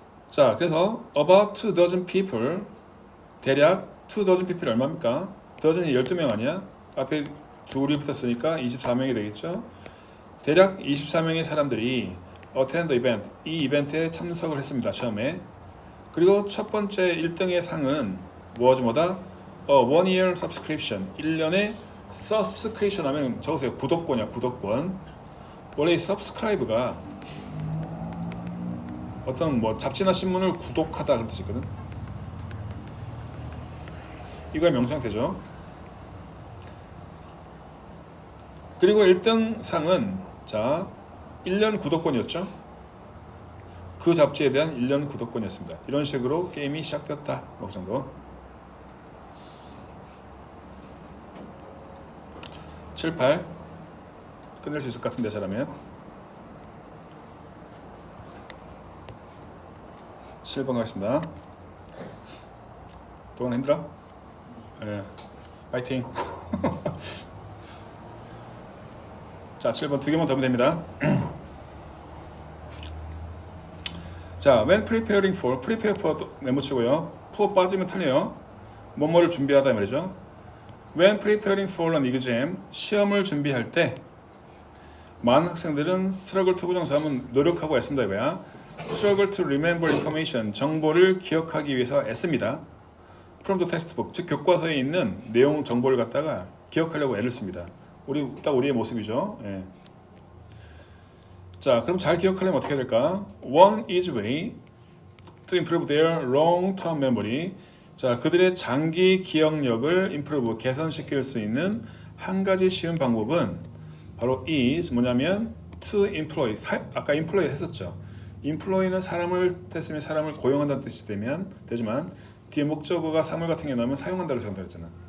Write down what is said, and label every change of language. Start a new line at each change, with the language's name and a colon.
Korean: 자, 그래서 about 2,000 people, 대략 2,000 people 얼마입니까? dozen이 12명 아니야? 앞에 둘이 붙었으니까 24명이 되겠죠. 대략 24명의 사람들이
English: attend the event,
Korean: 이 이벤트에 참석을 했습니다. 처음에. 그리고 첫 번째 1등의 상은 뭐다? one year subscription, 1년에 subscription 하면 적으세요. 구독권이야, 구독권. 원래 이 subscribe가 어떤 뭐 잡지나 신문을 구독하다 그런 뜻이거든. 이거의 명상태죠. 그리고 1등 상은 자 1년 구독권이었죠. 그 잡지에 대한 1년 구독권이었습니다. 이런 식으로 게임이 시작되었다. 그 정도. 7, 8 끝낼 수 있을 것 같은데 잘하면 7번 가겠습니다. 동안 힘들어? 네. 파이팅. 자, 7번 2개만 더 하면 됩니다. 자, when preparing for, prepare for 내묻히고요. for 빠지면 틀려요. 뭐뭐를 준비하다 말이죠.
English: when preparing for an exam,
Korean: 시험을 준비할 때 많은 학생들은 struggle to 부정사하면 노력하고 애쓴다 이거야.
English: struggle to remember information,
Korean: 정보를 기억하기 위해서 애씁니다.
English: from the textbook,
Korean: 즉 교과서에 있는 내용 정보를 갖다가 기억하려고 애를 씁니다. 딱 우리의 모습이죠. 예. 자, 그럼 잘 기억하려면 어떻게 해야 될까?
English: One easy way to improve their long-term memory.
Korean: 자, 그들의 장기 기억력을 improve, 개선시킬 수 있는 한 가지 쉬운 방법은 바로 is 뭐냐면 to employ. 아까 employ 했었죠. employ는 사람을 했으면 사람을 고용한다는 뜻이 되지만 뒤에 목적어가 사물 같은 게 나오면 사용한다고 생각했잖아.